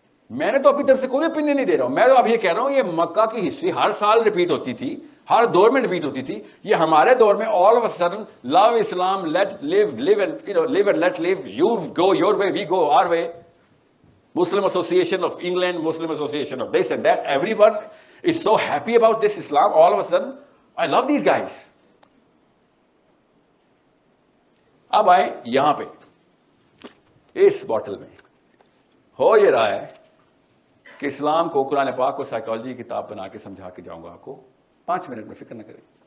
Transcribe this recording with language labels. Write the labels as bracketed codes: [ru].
[ur] میں نے تو اپنی طرف سے کوئی اوپینین نہیں دے رہا ہوں, میں تو اب یہ کہہ رہا ہوں یہ مکہ کی ہسٹری ہر سال ریپیٹ ہوتی تھی, ہر دور میں ریپیٹ ہوتی تھی. یہ ہمارے دور میں [en] All of a sudden love Islam, let live and let live, you go your way, we go our way. Muslim Association of England, Muslim Association of this and that, everyone is so happy about this Islam. All of a sudden, I love these guys. [ur] اب آئے یہاں پہ اس bottle میں ہو یہ رہا ہے کہ اسلام کو, قرآن پاک کو سائیکالوجی کی کتاب بنا کے سمجھا کے جاؤں گا آپ کو 5 منٹ میں, فکر نہ کریں.